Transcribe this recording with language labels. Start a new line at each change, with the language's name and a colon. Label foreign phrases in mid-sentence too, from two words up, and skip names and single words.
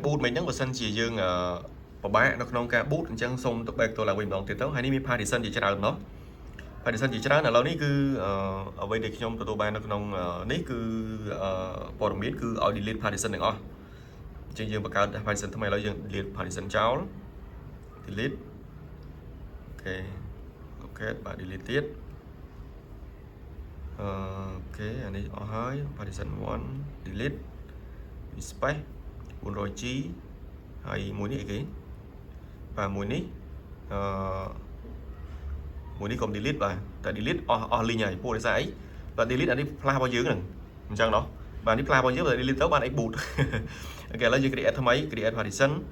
Khmer: boot មិញហ្នឹងបើសិនជាយើងពិបាកនៅក្នុងការ boot អញ្ចឹងសូមទៅ back ទៅឡើងវិញម្ដងទៀតទៅហើយនេះមាន partition ជាច្រើនណោះ partition ជាច្រើនឥឡូវនេះគឺអ្វីដែលខ្ញុំទទួលបាននៅក្នុងនេះគឺព័ត៌មានគឺឲ្យ
English: delete partition
Khmer: ទាំងអស់អញ្ចឹងយើងបង្កើត partition ថ្មីឥឡូវយើង
English: delete partition
Khmer: ចោល delete អូខេបាទ delete ទៀតអូខេអានេះអស់ហើយ
English: partition 1 delete space 400G
Khmer: ហើយមួយនេះអីគេបាទមួយនេះមួយនេះកុំ delete បាទតែ delete អស់ link ហើយពួកដោយសារអីបាទ delete អានេះ flash របស់យើងហ្នឹងអញ្ចឹងណោះបាទនេះ flash របស់យើងបើ delete ទៅបានអី boot អូខេឥឡូវយើង create ថ្មី
English: create partition